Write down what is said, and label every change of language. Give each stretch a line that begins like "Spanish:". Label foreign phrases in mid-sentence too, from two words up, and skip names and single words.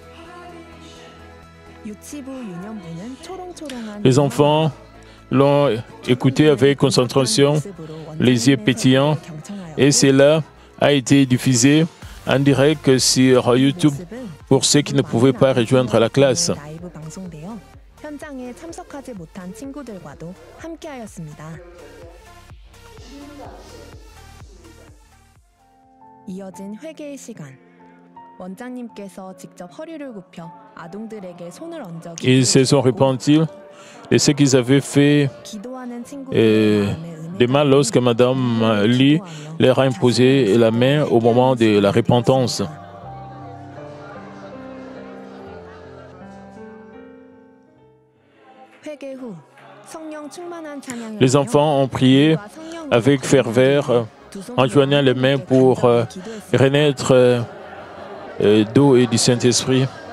French: Les enfants l'ont écouté avec concentration, les yeux pétillants, et cela a été diffusé en direct sur YouTube pour ceux qui ne pouvaient pas rejoindre la classe.
Korean: 이어진 회개의 시간. 원장님께서 직접 허리를 굽혀 아동들에게 손을 얹어
French: Ils se sont repentis de ce qu'ils avaient fait de mal lorsque Madame Lee leur a imposé la main au moment de la repentance. Les enfants ont prié avec ferveur en joignant les mains pour renaître d'eau et du Saint-Esprit.